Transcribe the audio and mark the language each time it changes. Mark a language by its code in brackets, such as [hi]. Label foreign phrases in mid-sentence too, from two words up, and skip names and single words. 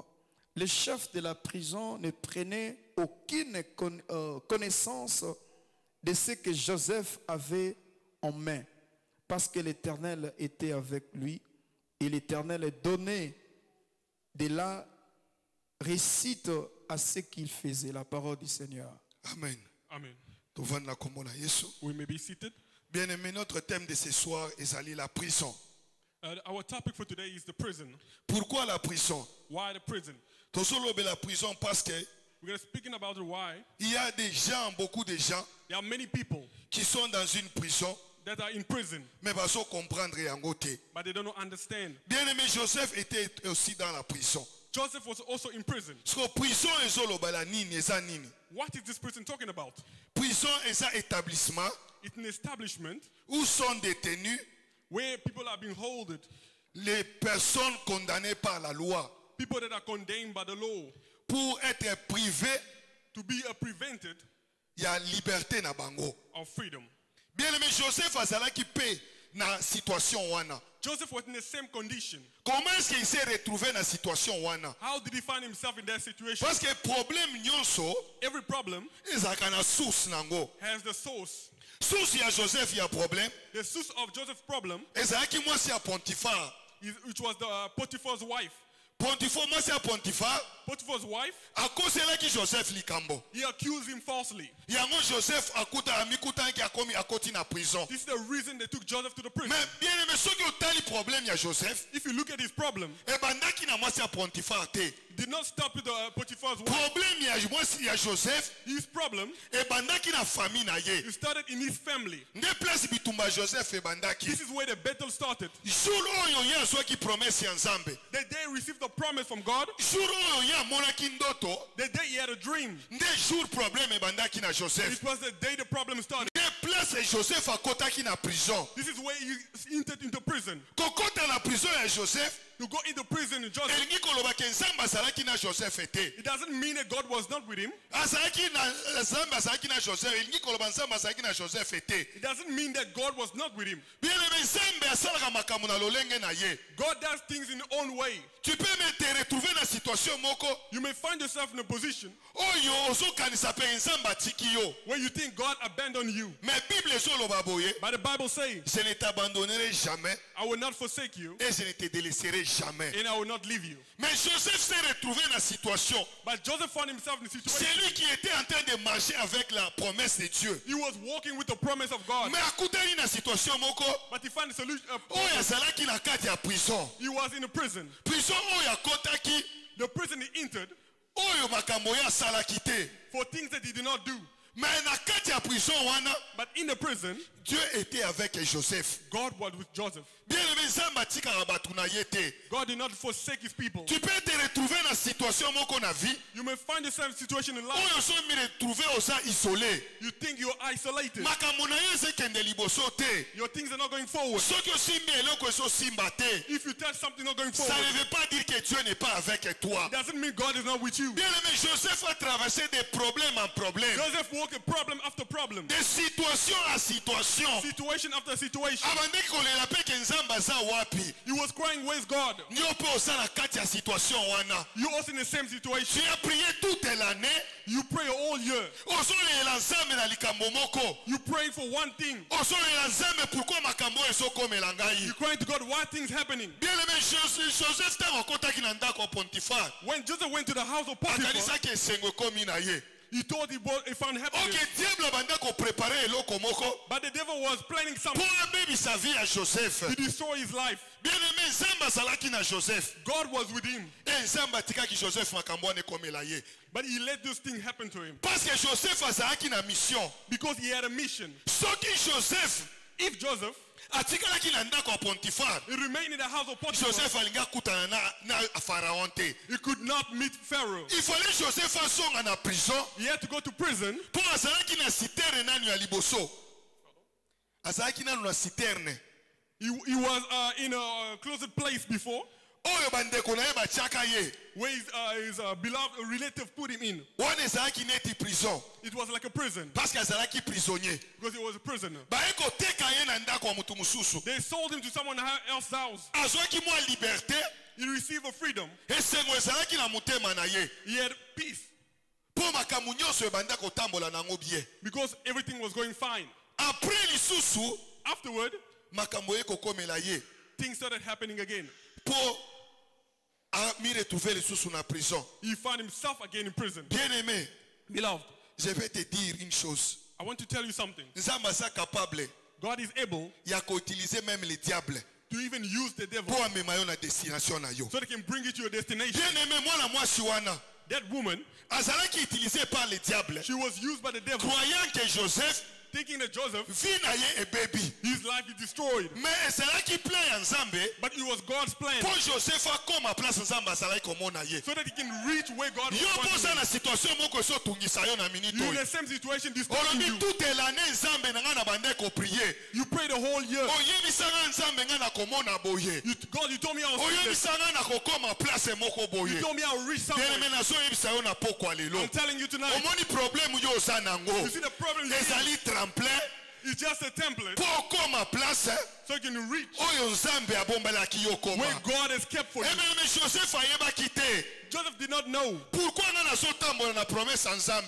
[fr] Le chef de la prison ne prenait aucune connaissance de ce que Joseph avait en main, parce que l'Éternel était avec lui, et l'Éternel donnait de la réussite à ce qu'il faisait. La parole du Seigneur. Amen. Amen. [en] We We may be seated. [fr] Bien-aimé, notre thème de ce soir est aller la prison. [en] Our topic for today is the prison. [fr] Pourquoi la prison? [en] Why the prison? [fr] Tosolobe la prison parce que [en] We're going to speaking about the why. [fr] il y a des gens, beaucoup de gens [en] There are many people [fr] qui sont dans une prison, [en] that are in prison, [fr] mais pas sans comprendre en côté. [en] but they don't understand. [fr] Bien-aimé, Joseph était aussi dans la prison. [en] Joseph was also in prison. [fr] Parce que [ln] prison ezoloba la nini, eza nini. [en] What is this prison talking about? [fr] Prison est un établissement [en] It's an establishment [fr] où sont détenus [en] where people are being held, [fr] les personnes condamnées par la loi [en] people that are condemned by the law, [fr] pour être privés [en] to be prevented [fr] il y a liberté [ln] na bango. [en] of freedom. [ln] Bien-aimé, Joseph azalaki pe na situation wana. [en] Joseph was in the same condition. [fr] Comment est-ce qu'il s'est retrouvé dans la situation wana? [en] How did he find himself in that situation? [fr] Parce que problème nyonso [en] Every problem [ln] ezalaka na source nango. [en] has the source. [ln] Source ya Joseph ya problème [en] The source of Joseph's problem, [ln] ezalaki mwasi ya Potiphar. [en] which was the Potiphar's wife. [ln] Potiphar mwasi ya Potiphar [en] Potiphar's wife, [ln] akoselaki Joseph likambo. [en] he accused him falsely. [ln] Yango Joseph akuta amikutanki akomi akoti na prison. [en] This is the reason they took Joseph to the prison. [fr] Mais bien aimé, [ln] soki otali problème ya Joseph, [en] If you look at his problem, [ln] ebandaki na mwasi ya Potiphar te. [en] it did not stop with the Potiphar's wife. [ln] Problème ya mwasi ya Joseph [en] His problem, [ln] ebandaki na famille na ye. [en] it started in his family. [ln] Nde place bitumba Joseph ebandaki. [en] This is where the battle started. [ln] Jour oyo ye azwaki promesse ya Nzambe. [en] The day he received the promise from God, [ln] Jour oyo ye amonaki ndoto, [en] the day he had a dream, [ln] nde jour problème ebandaki na Joseph. [en] it was the day the problem started. [ln] Nde place Joseph akotaki na prison. [en] This is where he entered into prison. [ln] Kokota na prison ya Joseph, [en] To go into prison in Joseph, [ln] elingi koloba ke Nzambe azalaki na Joseph ete. [en] it doesn't mean that God was not with him. [ln] Azalaki na Nzambe azalaki na Joseph, elingi koloba Nzambe azalaki na Joseph ete. [en] It doesn't mean that God was not with him. [fr] Bien aimé, [ln] Nzambe asalaka makambo na lolenge na ye. [en] God does things in his own way. [fr] Tu peux me te retrouver [ln] na situation moko [en] You may find yourself in a position [ln] oyo ozokanisa pe Nzambe atiki yo. [en] where you think God abandoned you. [ln] Mais Bible ezoloba boye, [en] But the Bible says, [fr] je ne t'abandonnerai jamais [en] I will not forsake you [fr] et je ne te délaisserai jamais. [en] and I will not leave you. [fr] Mais Joseph s'est retrouvé dans la situation. [en] But Joseph found himself in a [fr] C'est [en] situation. [fr] lui qui était en train de marcher avec la promesse de Dieu. [en] He was walking with the promise of God. [ln] Mais akutani na situation moko [en] But he found a solution. [ln] oyo azalaki na kati ya prison. [en] He was in a prison. [ln] Prison oyo akotaki [en] The prison he entered [ln] oyo makambo ya asalaki te. [en] for things that he did not do. [ln] Mais na kati ya prison wana, [en] But in the prison, [fr] Dieu était avec Joseph. [en] God was with Joseph. [fr] Bien aimé, [ln] Nzambe atikaka bato na ye te. [en] God did not forsake his people. [fr] Tu peux te retrouver dans situation [ln] moko na vie [en] You may find yourself in a situation in life. [ln] oyo so mi retrouver oza isolé. [en] You think you're isolated. [ln] Makambo na ye ezekende liboso te. [en] Your things are not going forward. [ln] Soki osimbi eloko ezosimba te, [en] If you touch something not going [fr] ça [en] forward, [fr] ne veut pas dire que Dieu n'est pas avec toi. [en] it doesn't mean God is not with you. [fr] Bien aimé, Joseph a traversé de problème en problème. [en] Joseph walked okay, problem after problem, [fr] de situation à situation. [en] situation after situation. [ln] Abandeki kolela pe ke nzambe aza wapi. [en] He was crying, where's God? [ln] Nyo pe oza na kati ya situation wana. [en] You also in the same situation. [fr] Tu as prié toute l'année. [en] You pray all year. [ln] Ozolela nzambe na likambo moko. [en] You pray for one thing. [ln] Ozolela nzambe pourquoi makambo ezokomela ngai. [en] You crying to God, why things happening? [fr] Bien aimé, [ln] Joseph ntango akotaki na ndako ya Potifar. [en] When Joseph went to the house of Potiphar, [ln] Akanisaki esengo ekomi na ye. [en] he thought he found happiness. [ln] Ok, diable abanda koprepare eloko moko. [en] But the devil was planning something [ln] Pour abebisa vie ya Joseph. [en] to destroy his life. [fr] Bien aimé, [ln] nzambe azalaki na Joseph. [en] God was with him, [ln] Nzambe atikaki Joseph makambo wana ekomela ye. [en] but he let this thing happen to him [fr] Parce que [ln] Joseph azalaki na mission. [en] because he had a mission. [ln] Soki Joseph [en] If Joseph, [ln] atikalaki na ndako ya Potifar, [en] he remained in the house of Potiphar, [ln] Joseph alingi akutana na Pharaon te. [en] he could not meet Pharaoh. [fr] Il fallait [ln] Joseph asonga na prison. [en] He had to go to prison. [ln] Po azalaki na citerne nanu ya liboso. Azalaki nanu na citerne. [en] He was in a closet place before, [ln] Oyo bandeko na ye batiaka ye. [en] where his beloved relative put him in. [ln] Wana ezalaki neti prison. [en] It was like a prison [fr] Parce que [ln] azalaki prisonnier. [en] because he was a prisoner. [ln] Baye koteka ye na ndako ya mutu mususu. [en] They sold him to someone else's house. [ln] Azwaki mwa liberté. [en] He received a freedom. [ln] Esengo ezalaki na motema na ye. [en] He had peace [ln] Po makambo nyonso ebanda kotambola nango bien. [en] because everything was going fine. [fr] Après lisusu, [en] Afterward, [ln] makambo ye kokomela ye. [en] things started happening again. [ln] Po mi retrouver lisusu na prison. [en] He found himself again in prison. [fr] Bien aimé, [en] Beloved, [fr] je vais te dire une chose. [en] I want to tell you something. [ln] Nzambe aza capable [en] God is able [ln] ya koutiliser [fr] même le diable [en] to even use the devil [ln] po amema yo na destination na yo. [en] so they can bring you to your destination. [fr] Bien aimé, [ln] mwana mwasi wana [en] That woman, [fr] azalaki utilisé par le diable, [en] she was used by the devil, [fr] croyant que Joseph [en] thinking that Joseph, [ln] vie na ye ebebi. [en] his life is destroyed. [ln] Mais ezalaki plan ya Nzambe [en] But it was God's plan [ln] po Joseph akoma place Nzambe azalaki komona ye. [en] so that he can reach where God [ln] Yo [en] wants [ln] poza [en] him. [ln] na situation moko ezotungisa yo na minute [en] You're in [ln] oyo. [en] the same situation disturbing [ln] Olobi [en] you. [fr] toute l'année [ln] Nzambe na nga na bande ko prier. [en] You prayed the whole year. [ln] Oyebisanga Nzambe nga na komona boye. [en] God, you told me I was sickness. [ln] Oyebisanga na kokoma place moko boye. [en] You told me I'll reach [fr] Bien [en] somewhere. [ln] aimé, nazoyebisa yo na pokwa lelo. [en] I'm telling you tonight. [ln] Omoni problème yo oza nango. [en] You see the problem you have? [ln] Ezali tremplin [en] It's just a template [ln] po okoma place [en] so you can reach [ln] oyo Nzambe abombelaki yo koma. [en] where God has kept for you. [ln] Mais Joseph ayebaki te. [en] Joseph did not know [ln] Pourquoi nga nazotambola na promesse ya Nzambe?